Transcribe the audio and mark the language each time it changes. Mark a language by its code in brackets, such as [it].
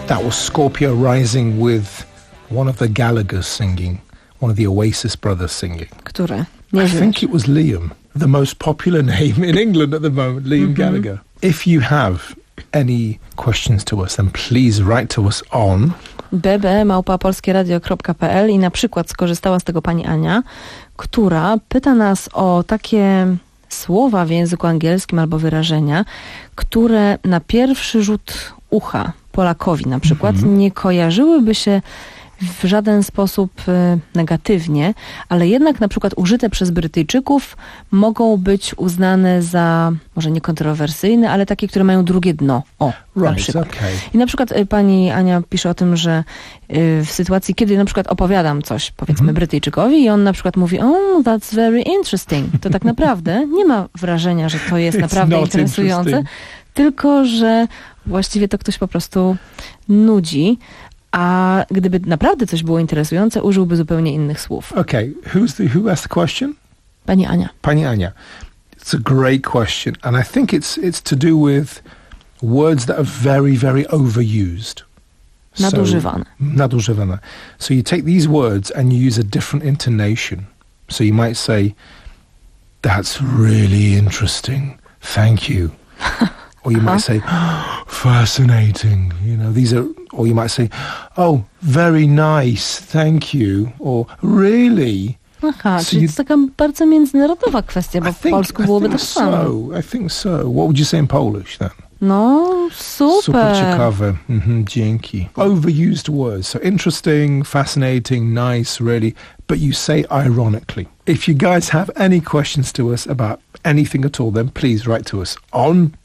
[en] Scorpio Rising with one of the Gallagher singing, one of the Oasis brothers singing. [pl] Które? [en] Nie I think it was Liam, the most popular name in England at the moment, Liam Gallagher. If you have any questions to us, then please write to us on [pl] bb@polskieradio.pl i na przykład skorzystała z tego pani Ania, która pyta nas o takie słowa w języku angielskim albo wyrażenia, które na pierwszy rzut ucha Polakowi na przykład nie kojarzyłyby się w żaden sposób negatywnie, ale jednak na przykład użyte przez Brytyjczyków mogą być uznane za może niekontrowersyjne, ale takie, które mają drugie dno. O, right, na przykład. Okay. I na przykład pani Ania pisze o tym, że w sytuacji, kiedy na przykład opowiadam coś, powiedzmy, Brytyjczykowi i on na przykład mówi, [en] oh, that's very interesting. [pl] To tak naprawdę nie ma wrażenia, że to jest naprawdę interesujące, tylko że właściwie to ktoś po prostu nudzi. A gdyby naprawdę coś było interesujące, użyłby zupełnie innych słów. [en] Okay, who asked the question? [pl] Pani Ania. [en] Pani Ania. It's a great question. And I think it's to do with words that are very, very overused. [pl] Nadużywane. [en] So, nadużywane. So you take these words and you use a different intonation. So you might say, that's really interesting. Thank you. Or you might say, oh, fascinating. You know, these are... Or you might say, oh, very nice, thank you, or really. [pl] Aha, so czyli to taka bardzo międzynarodowa kwestia, bo [en] think, [pl] w polsku byłoby tak samo. [en] I think so. What would you say in Polish then? [pl] No, super. Super ciekawe. Mm-hmm, dzięki. [en] Overused words. So interesting, fascinating, nice, really. But you say ironically. If you guys have any questions to us about anything at all, then please write to us on